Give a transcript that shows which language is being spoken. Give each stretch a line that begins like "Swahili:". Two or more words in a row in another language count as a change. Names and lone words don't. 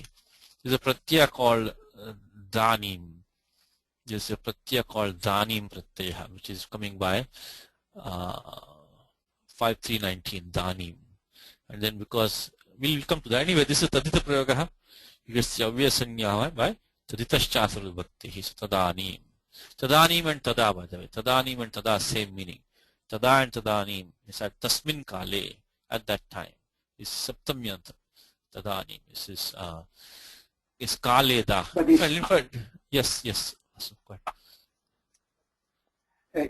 English: There's a pratyaya called Danim. There's a pratyaya called
Sanskrit: दानीम् प्रत्यय,
English: which is coming by 5319, Danim. And then because we'll come to that. Anyway, this is
Sanskrit: तद्धित प्रयोग.
English: You get the Avyasanya by
Sanskrit: तद्धितश्च सर्वभक्ति.
English: So Tadanim. Tadanim and Tada, by the way. Tadanim and Tada, same meaning. Tada and Tadanim is at
Sanskrit: तस्मिन् काले,
English: at that time. Is Saptamyanta. Tadanim. This is Kale Da. In fact, yes. Go ahead.